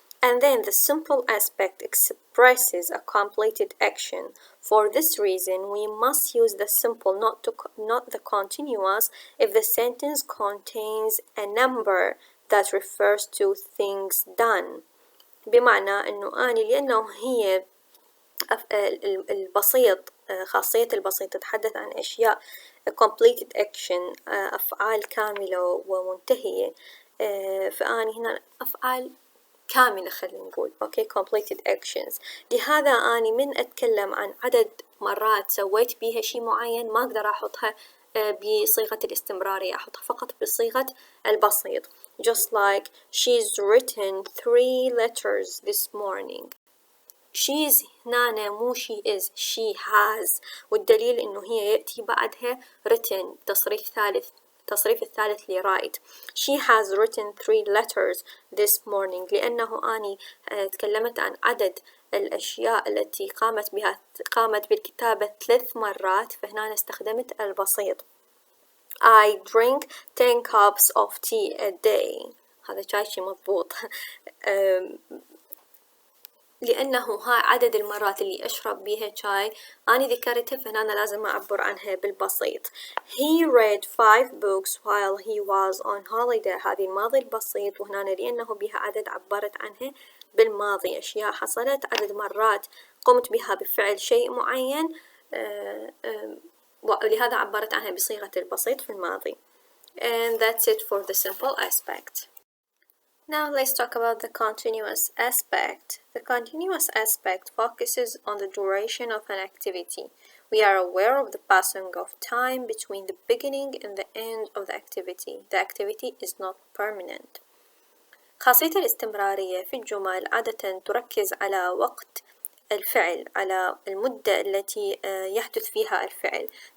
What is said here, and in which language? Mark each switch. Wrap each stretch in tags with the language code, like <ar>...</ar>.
<en>And then the simple aspect expresses a completed action. For this reason we must use the simple not the continuous if the sentence contains a number that refers to things done.</en> <ar>بمعنى أنه أني لأنه هي البسيط خاصية البسيط تتحدث عن أشياء</ar> <en>completed action</en> <ar>أفعال كاملة ومنتهية. فأني هنا أفعال كاملة خلينا نقول أوكي completed actions. لهذا أني من أتكلم عن عدد مرات سويت بيها شي معين ما أقدر أحطها بصيغة الاستمرارية، أحطها فقط بصيغة البسيط.</ar> <en>Just like she's written 3 letters this morning.</en> <ar>she's هنا مو</ar> <en>she is she has،</en> <ar>والدليل إنه هي يأتي بعدها written تصريف الثالث لرايت.</ar> <en>She has written 3 letters this morning،</en> <ar>لأنه أني تكلمت عن عدد الأشياء التي قامت بالكتابة 3 مرات، فهنا استخدمت البسيط.</ar> <en>I drink 10 cups of tea a day.</en> <ar>هذا شاي شي مضبوط. لأنه ها عدد المرات اللي أشرب بيها شاي أنا ذكرتها، فهنا لازم أعبر عنها بالبسيط.</ar> <en>He read 5 books while he was on holiday.</en> <ar>هذه الماضي البسيط، وهنا لأنه بها عدد عبرت عنها بالماضي، أشياء حصلت عدد مرات قمت بها بفعل شيء معين، ولهذا عبرت عنها بصيغة البسيط في الماضي.</ar> <en>And that's it for the simple aspect. Now let's talk about the continuous aspect. The continuous aspect focuses on the duration of an activity. We are aware of the passing of time between the beginning and the end of the activity. The activity is not permanent.</en> <ar>خاصية الاستمرارية في الجمل عادة تركز على وقت الفعل، على المدة التي يحدث فيها الفعل.</ar>